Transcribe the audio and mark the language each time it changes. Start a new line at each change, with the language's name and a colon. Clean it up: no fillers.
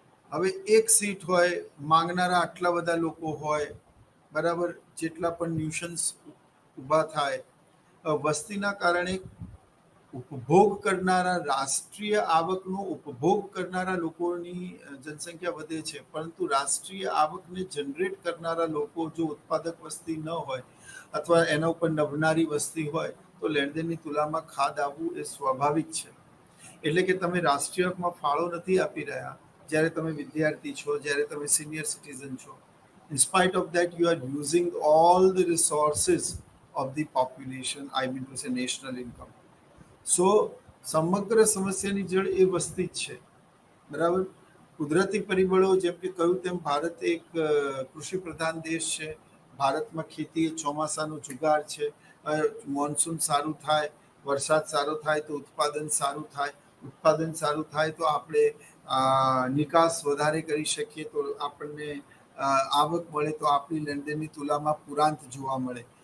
Gujarati: હવે એક સીટ હોય, માંગનારા આટલા બધા લોકો હોય, બરાબર, જેટલા પણ ન્યુશન્સ ઊભા થાય, વસ્તીના કારણે ઉપભોગ કરનારા રાષ્ટ્રીય આવકનો ઉપભોગ કરનારા લોકોની જનસંખ્યા વધે છે, પરંતુ રાષ્ટ્રીય આવકને જનરેટ કરનારા લોકો જો ઉત્પાદક વસ્તી ન હોય અથવા એના ઉપર નભનારી વસ્તી હોય તો લેણદેણની તુલામાં ખાદ આવવું એ સ્વાભાવિક છે. એટલે કે તમે રાષ્ટ્રીયમાં ફાળો નથી આપી રહ્યા જ્યારે તમે વિદ્યાર્થી છો, જ્યારે તમે સિનિયર સિટીઝન છો.
English: In spite of that, you are using all the resources of the population, I mean to say national income.
Gujarati: સો સમગ્ર સમસ્યાની જડ એ વસ્તી જ છે, બરાબર. કુદરતી પરિબળો જેમ કે કહ્યું તેમ ભારત એક કૃષિ પ્રધાન દેશ છે. ભારતમાં ખેતી ચોમાસાનો જુગાર છે. મોન્સૂન સારું થાય વરસાદ સારો થાય તો ઉત્પાદન સારું થાય, ઉત્પાદન સારું થાય તો આપણે નિકાસ વધારે કરી શકીએ, તો આપણને આવક મળે, તો આપણી લેણદેણની તુલામાં પુરાંત જોવા મળે.